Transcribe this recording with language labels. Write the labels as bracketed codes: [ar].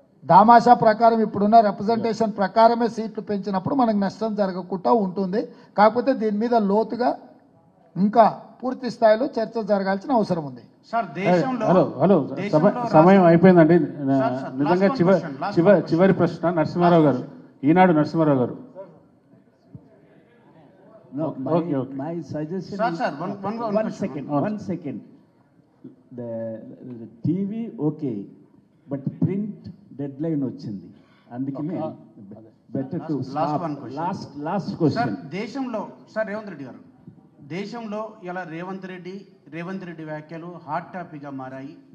[te] దామాషా ప్రకారం ఇప్పుడున్న రిప్రజెంటేషన్ ప్రకారమే సీట్లు పెంచినప్పుడు మనకు నష్టం జరగకుండా ఉంటుంది. కాకపోతే దీని మీద లోతుగా ఇంకా పూర్తి స్థాయిలో చర్చ జరగాల్సిన అవసరం ఉంది. హలో సమయం అయిపోయిందండి. నిజంగా చివరి ప్రశ్న నరసింహారావు గారు, ఈనాడు నరసింహారావు గారు. [en] My suggestion is, one second. The TV okay, but print deadline [te] వచ్చింది, అందుకనే [en] Better to last question. [te] దేశంలో సార్ రేవంత్ రెడ్డి గారు, దేశంలో ఇలా రేవంత్ రెడ్డి వ్యాఖ్యలు హాట్ టాపిక్గా మారాయి.